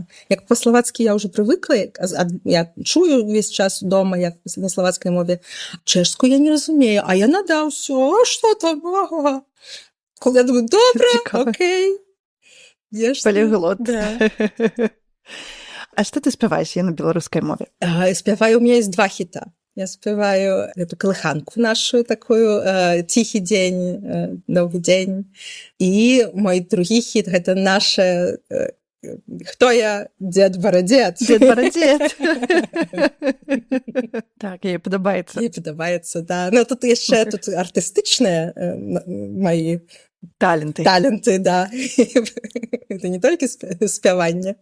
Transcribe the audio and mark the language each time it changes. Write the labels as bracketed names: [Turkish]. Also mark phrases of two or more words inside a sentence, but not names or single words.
[Belarusian] Як па-славацкі я ўжо прывыкла, я чую увесь час дома, як на славацкай мове. Чэшскую я не разумею, а яна да ўсё, што там? Я думаю, добра, окей. Полиглот. Да. А што ты спяваеш на беларускай мове? Спяваю, [Russian] у меня есть [Belarusian] 2 хіта. Я спяваю эту калыханку нашу, такую «Тихий день», «Новый день». [Russian] И мой [Belarusian] другі хіт – гэта наша «Хто я? Дед Барадзет». Дед Барадзет. Так, ей падабаецца. Ей падабаецца, да. Ну, тут яшчэ артыстычныя мои таленты. Таленты, да. Это не толькі спяванне.